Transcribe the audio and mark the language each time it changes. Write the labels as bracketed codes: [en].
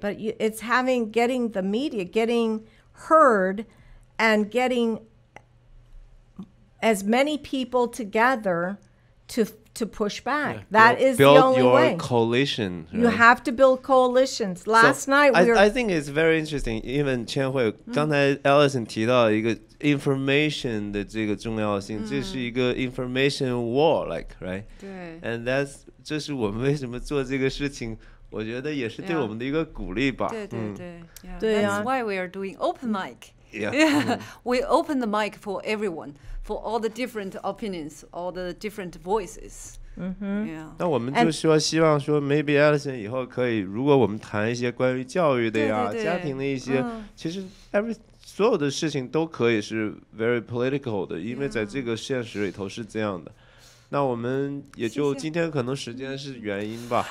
[en] But it's getting the media, getting heard, and getting as many people together to push back. That is the only way. Build your coalition. Right? You have to build coalitions. Last night we were... I think it's very interesting. [zh] Even 千惠，刚才 Allison 提到一个 information 的这个重要性，这是一个 [en] information war, like, right? [zh] 对。 And 这是我们为什么做这个事情，我觉得也是对我们的一个鼓励吧。对对对。对啊。 [en] That's why we are doing open mic. Yeah. We open the mic for everyone, for all the different opinions, all the different voices. [zh] 那我们就希望说 ，maybe Allison 以后可以，如果我们谈一些关于教育的呀、家庭的一些，其实所有的事情都可以是 [en] very political [zh] 的，因为在这个现实里头是这样的。那我们也就今天可能时间是原因吧。